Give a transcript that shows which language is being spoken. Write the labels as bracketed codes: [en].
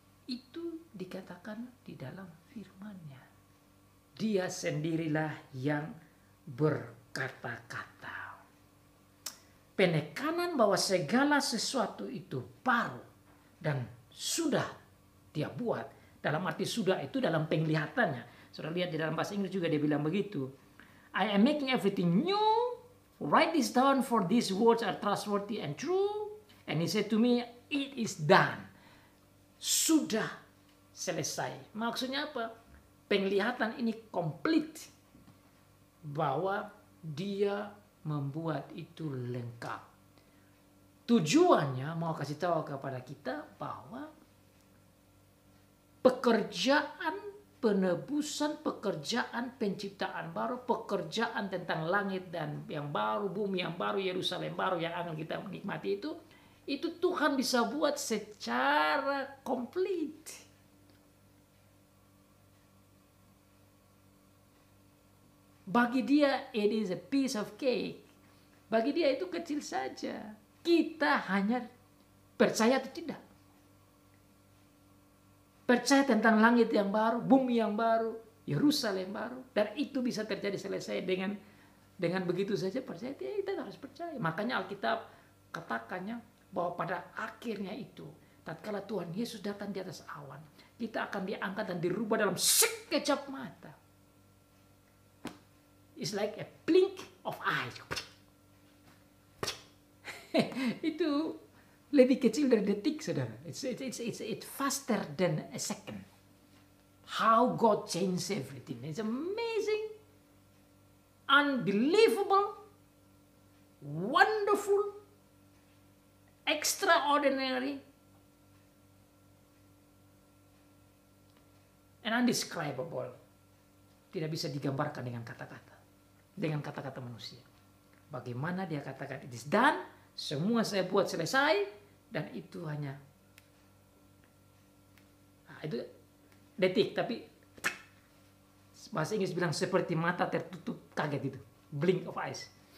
[id] Itu dikatakan di dalam firman-Nya. Dia sendirilah yang berkata-kata. Penekanan bahwa segala sesuatu itu baru dan sudah dia buat. Dalam arti sudah itu dalam penglihatannya. Saudara lihat di dalam bahasa Inggris juga dia bilang begitu. [en] I am making everything new. Write this down, for these words are trustworthy and true. And he said to me, it is done. [id] Sudah selesai. Maksudnya apa? Penglihatan ini komplit. Bahwa dia membuat itu lengkap. Tujuannya mau kasih tahu kepada kita bahwa pekerjaan penebusan, pekerjaan penciptaan baru, pekerjaan tentang langit dan yang baru, bumi yang baru, Yerusalem baru yang akan kita nikmati itu Tuhan bisa buat secara komplit. Bagi dia [en] it is a piece of cake. [id] Bagi dia itu kecil saja. Kita hanya percaya atau tidak. Percaya tentang langit yang baru, bumi yang baru, Yerusalem baru. Dan itu bisa terjadi selesai dengan begitu saja percaya. Kita harus percaya. Makanya Alkitab katakannya bahwa pada akhirnya itu, tatkala Tuhan Yesus datang di atas awan, kita akan diangkat dan dirubah dalam sekejap mata. [en] It's like a blink of eye. [id] Itu lebih kecil dari detik, saudara. [en] It's faster than a second. How God changed everything. It's amazing, unbelievable, wonderful, extraordinary, and undescribable. [id] Tidak bisa digambarkan dengan kata-kata. Dengan kata-kata manusia. Bagaimana dia katakan [en] it is done, [id] semua saya buat selesai, dan itu hanya itu detik, tapi bahasa Inggris bilang seperti mata tertutup kaget itu, [en] blink of eyes.